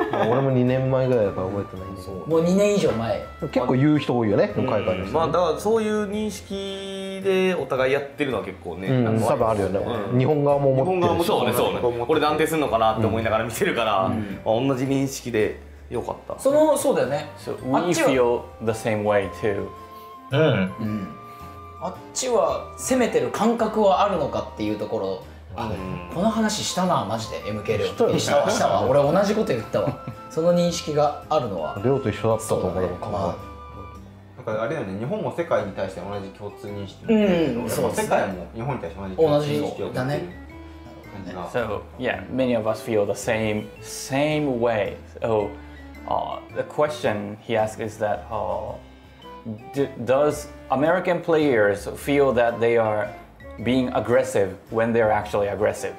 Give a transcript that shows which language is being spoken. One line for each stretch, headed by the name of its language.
Japanese: 俺も2年前ぐらいだから覚えてないんだけど、もう2年以上前。結構言う人多いよね、海外の人。まあだからそういう認識でお互いやってるのは結構ね、多分あるよね。日本側も思ってるし、そうねそうね。これで安定するのかなって思いながら見てるから、同じ認識でよかった。そうだよね。
English: So we feel the same way too.
Japanese: あっちは攻めてる感覚はあるのかっていうところ。この話したなマジで MK レオしたわ俺同じこと言ったわその認識があるのはレオと一緒だったと思う。だからあれだよね、日本も世界に対して同じ共通認識、そう世界も日本に対して同じ認識をだね。
English: So yeah, many of us feel the same way. So the question he asked is that does American players feel that they are being aggressive when they're actually aggressive?